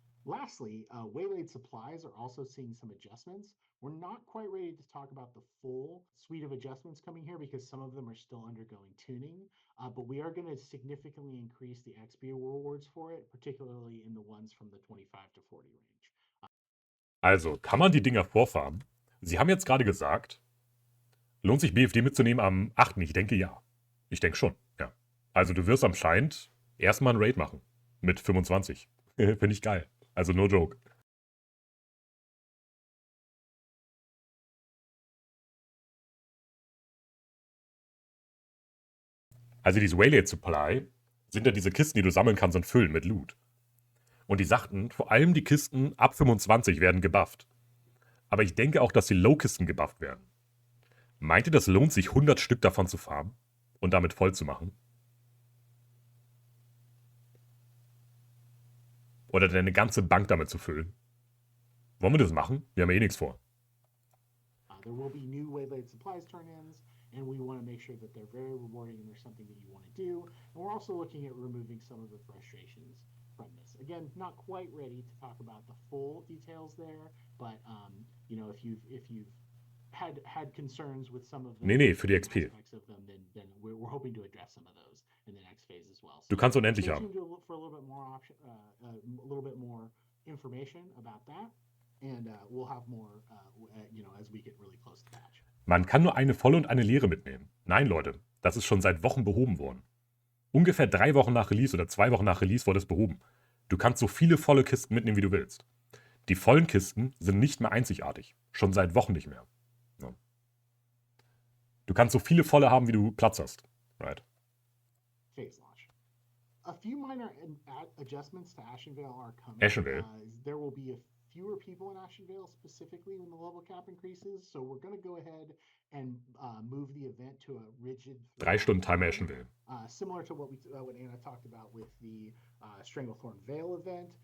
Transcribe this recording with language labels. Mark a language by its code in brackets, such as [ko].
[en] Lastly, Waylaid Supplies are also seeing some adjustments. We're not quite ready to talk about the full suite of adjustments coming here because some of them are still undergoing tuning, but we are going to significantly increase the XP rewards for it, particularly in the ones from the 25 to 40 range. [de] Also, kann man die Dinger vorfahren? Sie haben jetzt gerade gesagt, lohnt sich BFD mitzunehmen am 8. Ich denke ja. Ich denke schon, ja. Also du wirst anscheinend erstmal einen Raid machen. Mit 25. Finde ich geil. Also [en] no joke. [de] Also diese Waylaid Supply sind ja diese Kisten, die du sammeln kannst und füllen mit Loot. Und die sagten, vor allem die Kisten ab 25 werden gebufft. Aber ich denke auch, dass die Low-Kisten gebufft werden. Meint ihr, das lohnt sich 100 Stück davon zu farmen und damit voll zu machen? Oder deine ganze Bank damit zu füllen? Wollen wir das machen? Wir haben ja eh nichts vor. [en] There will be new Waylaid Supplies turn-ins, and we want to make sure that they're very rewarding and they're something that you want to do. And we're also looking at removing some of the frustrations from this. Again, not quite ready to talk about the full details there, but if you've had concerns with some of the [de] Nee, für die XP. [en] aspects of them, then we're hoping to address some of those in the next phase as well. So [de] Du kannst unendlich [en] stay [de] haben. [en] tuned for a little bit more a little bit more information about that, and we'll have more as we get really close to patch. [de] Man kann nur eine volle und eine leere mitnehmen. Nein, Leute, das ist schon seit Wochen behoben worden. Ungefähr 3 Wochen nach Release oder 2 Wochen nach Release wurde es behoben. Du kannst so viele volle Kisten mitnehmen, wie du willst. Die vollen Kisten sind nicht mehr einzigartig. Schon seit Wochen nicht mehr. Ja. Du kannst so viele volle haben, wie du Platz hast. [en] Right. Phase launch. A few minor adjustments to Ashenvale are coming. Ashenvale. There will be a fewer people in Ashen Vale specifically when the level cap increases. So we're going to go ahead and move the event to a rigid [de] 3 Stunden Time [en] time. Ashen Vale. Similar to what Anna talked about with the Stranglethorn Vale event.